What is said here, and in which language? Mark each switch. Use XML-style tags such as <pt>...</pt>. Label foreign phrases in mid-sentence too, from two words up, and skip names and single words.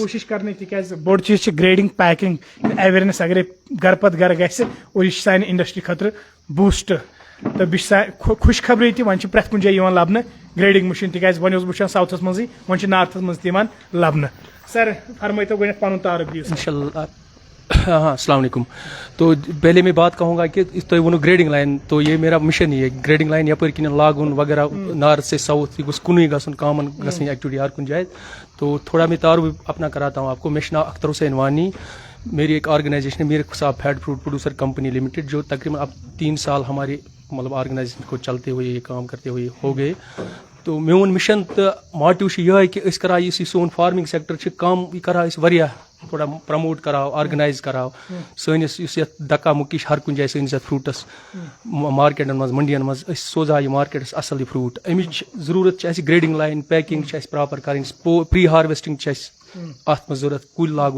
<ks>کوٗشِش کرنٕچ تِکیازِ بوٚڑ چیٖز چھِ</ks> <en>grading packing awareness</en> <ks>اگرے گرٕ پتہٕ گرٕ گژھِ اور یہِ چھِ سانہِ انڈسٹری خٲطرٕ بوٗسٹ تہٕ بیٚیہِ چھِ خوشخبری تہِ وۄنۍ چھِ پرٛٮ۪تھ کُنہِ جایہِ یِوان لبنہٕ گریڈنگ مشین تِکیازِ وۄنۍ اوسُس بہٕ وٕچھان ساوتھس منٛزٕے وۄنۍ چھِ نارتھس منٛز تہِ یِوان لبنہٕ سر فرمٲیتو گۄڈنیتھ پنُن تعارُف دِیِو</ks> <ur>انشاء اللہ ہاں السلام علیکم تو پہلے میں بات کہوں گا کہ</ur> <ks>تُہۍ ووٚنوُ</ks> <en>grading line</en> <ur>تو یہ میرا مشن ہی ہے</ur> <en>grading line</en> <ks>یپٲرۍ کِنۍ لاگُن وغیرہ</ks> <ur>نارتھ سے ساؤتھ</ur> <ks>یہ گوٚژھ کُنُے گژھُن کامن گژھٕنۍ ایکٹیوٹی ہر کُنہِ جایہِ</ks> <ur>تو تھوڑا میں تعارف اپنا کراتا ہوں آپ کو میرا نام اختر حسین وانی میری ایک آرگنائزیشن ہے میرے صاحب فیڈ فروٹ پروڈیوسر کمپنی لمیٹڈ جو تقریباً اب 3 سال ہماری مطلب آرگنائزیشن کو چلتے ہوئے یہ کام کرتے ہوئے ہو گئے</ur> <ks>تو میون مشن تو ماٹو یہ کہ أسۍ کرو یُس یہِ سون فارمنگ سیکٹر چھِ کم یہِ کرو أسۍ واریاہ تھوڑا پرموٹ کرو آرگنائز کرو سٲنِس یُس یتھ دکا مُکی چھِ ہر کُنہِ جایہِ سٲنِس یتھ فروٹس مارکیٹن منٛز منڈین منٛز أسۍ سوزہو یہِ مارکیٹس اصل یہِ فروٹ امِچ ضروٗرت چھِ اَسہِ</ks> <en>grading line packing</en> <ks>چھِ اَسہِ پراپر کرٕنۍ پری ہارویسٹنگ چھِ اَسہِ اتھ منٛز ضروٗرت کُلۍ لاگُن</ks>